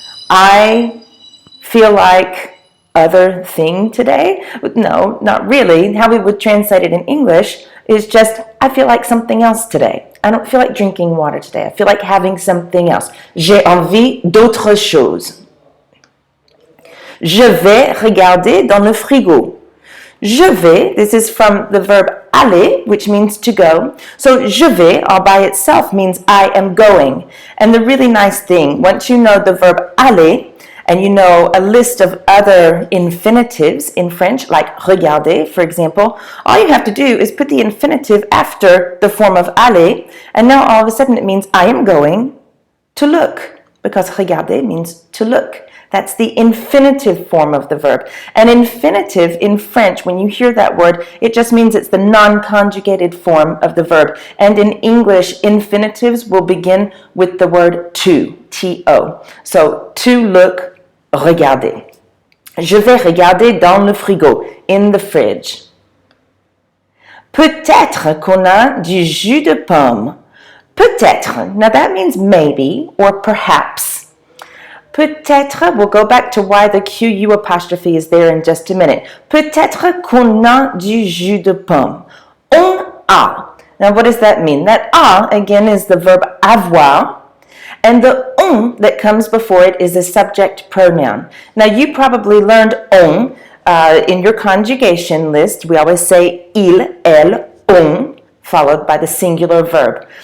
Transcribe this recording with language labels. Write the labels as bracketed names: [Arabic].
[English] I feel like other thing today. No, not really. How we would translate it in English is just, I feel like something else today. I don't feel like drinking water today. I feel like having something else. [French] J'ai envie d'autre chose. Je vais regarder dans le frigo. [English] Je vais, this is from the verb aller, which means to go. So je vais, all by itself, means I am going. And the really nice thing, once you know the verb aller, and you know a list of other infinitives in French, like regarder, for example, all you have to do is put the infinitive after the form of aller, and now all of a sudden it means I am going to look, because regarder means to look. That's the infinitive form of the verb. An infinitive in French, when you hear that word, it just means it's the non-conjugated form of the verb. And in English, infinitives will begin with the word to, T-O. So, to look, regarder. [French] Je vais regarder dans le frigo, [English] in the fridge. [French] Peut-être qu'on a du jus de pomme. Peut-être. [English] Now that means maybe or perhaps. Peut-être, we'll go back to why the QU apostrophe is there in just a minute. [French] Peut-être qu'on a du jus de pomme. [English] On a. Now what does that mean? That a, again, is the verb avoir. And the on that comes before it is a subject pronoun. Now you probably learned on in your conjugation list. We always say il, elle, on, followed by the singular verb.